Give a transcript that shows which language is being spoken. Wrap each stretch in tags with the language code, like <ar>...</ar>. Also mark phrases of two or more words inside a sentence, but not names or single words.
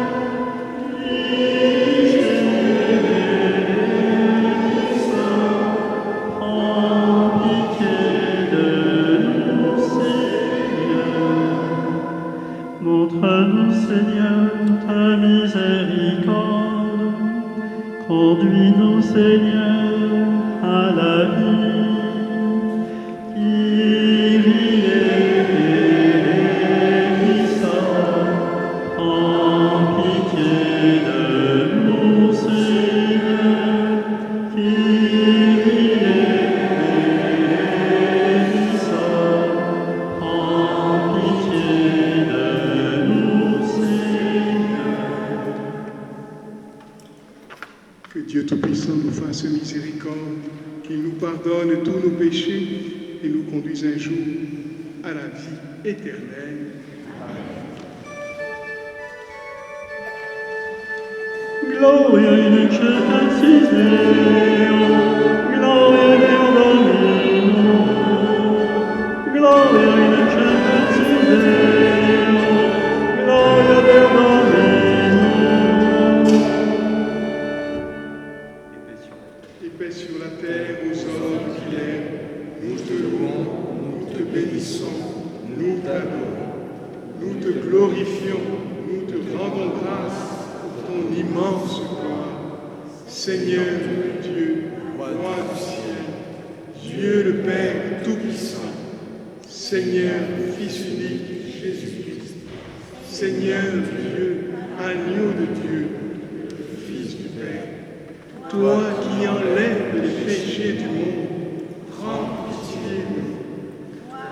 <fr>Christ puissant, en pitié de nous, Seigneur. Montre-nous, Seigneur, ta miséricorde. Conduis-nous, Seigneur, à la vie.</fr> <el>Kyrie eleison,</el> <fr>en pitié de nous, Seigneur.</fr> <el>Kyrie eleison,</el> <fr>en pitié de nous, Seigneur. Que Dieu Tout-Puissant nous fasse miséricorde, qu'il nous pardonne tous nos péchés et nous conduise un jour à la vie éternelle.</fr> <la>Gloria in excelsis Deo, Gloria Deo Domino, Gloria in excelsis Deo, Gloria Deo Domino.</la> <fr>Et paix sur la terre aux hommes qui l'aiment. Nous te louons, nous te bénissons, nous t'adorons, nous te glorifions, nous te rendons grâce pour ton immense gloire. Seigneur Dieu, roi du ciel, Dieu le Père Tout-Puissant, Seigneur Fils unique Jésus-Christ, Seigneur Dieu, agneau de Dieu, Toi qui enlèves les péchés du monde, prends pitié de nous.</fr>